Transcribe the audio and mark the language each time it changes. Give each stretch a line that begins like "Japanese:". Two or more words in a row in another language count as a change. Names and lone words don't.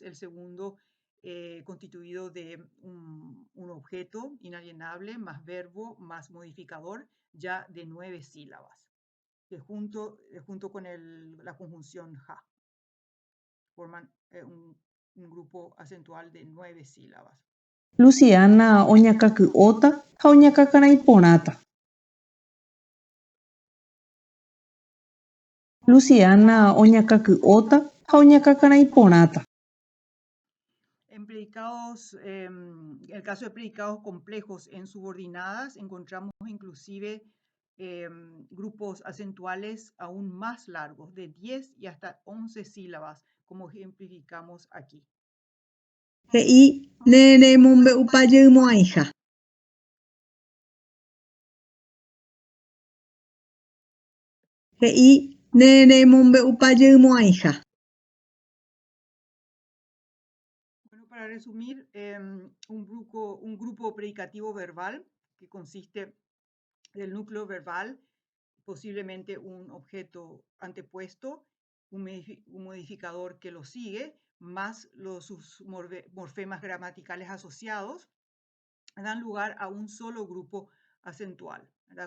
Spanish: El segundo constituido de un objeto inalienable más verbo más modificador ya de 9 sílabas, que junto con la conjunción ja forman un grupo acentual de 9 sílabas.
Guarani: Luciana oñakãky'óta ha oñakãkarãi porãta. Luciana oñakãky'óta ha oñakãkarãi porãta.
Spanish: En el caso de predicados complejos en subordinadas, encontramos inclusive grupos acentuales aún más largos, de 10 y hasta 11 sílabas, como ejemplificamos aquí.
Guarani: He'i ne remombe'upajeymo'ãiha. He'i ne remombe'upajeymo'ãiha.
Spanish: Bueno, para resumir, un grupo predicativo verbal que consiste del núcleo verbal, posiblemente un objeto antepuesto, un modificador que lo sigue, más sus morfemas gramaticales asociados, dan lugar a un solo grupo acentual, ¿verdad?